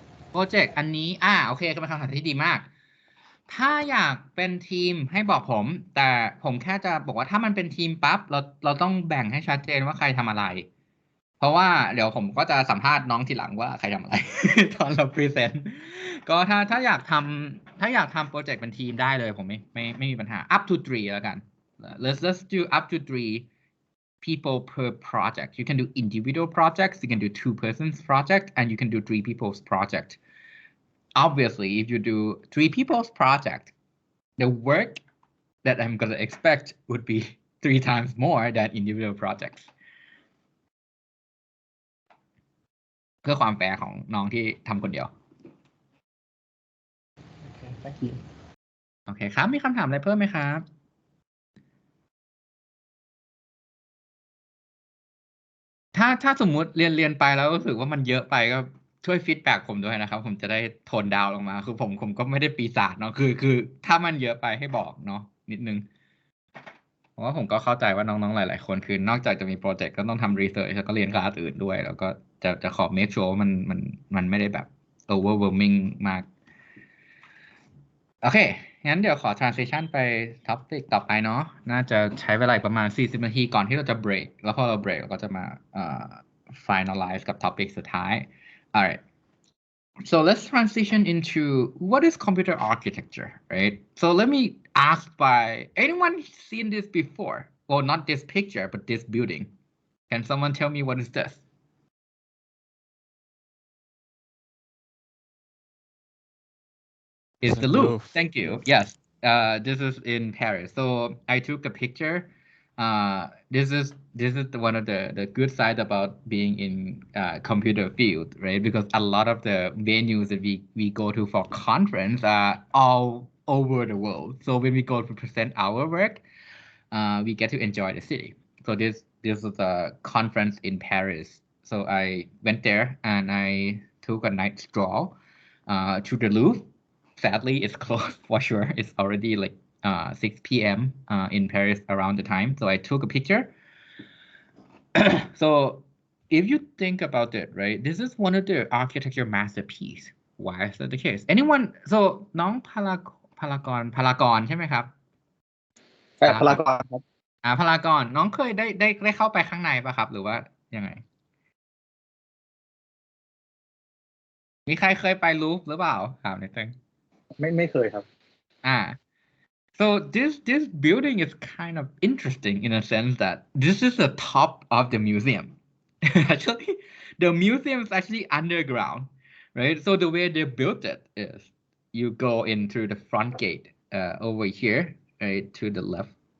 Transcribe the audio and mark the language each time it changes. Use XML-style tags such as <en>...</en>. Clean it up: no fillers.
<th>โปรเจกต์อันนี้โอเคเป็นคำถามที่ดีมาก ถ้าอยากเป็นทีมให้บอกผม แต่ผมแค่จะบอกว่าถ้ามันเป็นทีมปั๊บเราต้องแบ่งให้ชัดเจนว่าใครทำอะไร เพราะว่าเดี๋ยวผมก็จะสัมภาษณ์น้องทีหลังว่าใครทำอะไร ตอนเราพรีเซนต์ก็ถ้าอยากทำโปรเจกต์เป็นทีมได้เลยผมไม่มีปัญหา</th> <en>up to 3</en> <th>แล้วกัน</th> <en>let's do up to 3 people per project. You can do individual projects, you can do 2-person's project, and you can do 3 people's project. Obviously, if you do 3 people's project, the work that I'm going to expect would be 3 times more than individual projects.</en> <th>เพื่อความแฟร์ของน้องที่ทำคนเดียว</th> <en>Okay, thank you.</en> <th>โอเคครับ มีคำถามอะไรเพิ่มไหมครับ ถ้าสมมุติเรียนไปแล้วรู้สึกว่ามันเยอะไปก็ช่วยฟีดแบ็กผมด้วยนะครับ ผมจะได้โทนดาวลงมา คือผมก็ไม่ได้ปีศาจเนาะคือถ้ามันเยอะไปให้บอกเนาะนิดนึง เพราะว่าผมก็เข้าใจว่าน้องๆหลายๆคนคือนอกจากจะมีโปรเจกต์ก็ต้องทำรีเสิร์ชแล้วก็เรียนคลาสอื่นด้วย แล้วก็จะขอ make sure ว่ามันไม่ได้แบบ overwhelming มาก โอเค งั้นเดี๋ยวขอ transition ไป topic ต่อไปเนาะ น่าจะใช้เวลาประมาณ40นาทีก่อนที่เราจะ break แล้วพอเรา break เราก็จะมา finalize กับ topic สุดท้าย</th> <en>alright so let's transition into what is computer architecture, right? So let me ask by anyone seen this before? Well, not this picture, but this building. Can someone tell me what is this? It's the Louvre. Thank you. Yes. This is in Paris. So I took a picture. This is one of the good sides about being in computer field, right? Because a lot of the venues that we go to for conference are all over the world. So when we go to present our work, we get to enjoy the city. So this is a conference in Paris. So I went there and I took a night stroll to the Louvre. Sadly, it's closed for sure. It's already like 6 p.m. In Paris around the time. So I took a picture. So if you think about it, right, this is one of the architecture masterpiece. Why is that the case? Anyone? So</en> <th>น้องพารากอนใช่ไหมครับ พลากรครับ พารากอนน้องเคยได้เข้าไปข้างในป่ะครับ หรือว่ายังไง มีใครเคยไปลูฟหรือเปล่าถามนิดนึง ไม่เคยครับ</th> <en>So this building is kind of interesting in a sense that this is the top of the museum. Actually, the museum is actually underground, right? So the way they built it is you go in through the front gate over here, right, to the left.</en>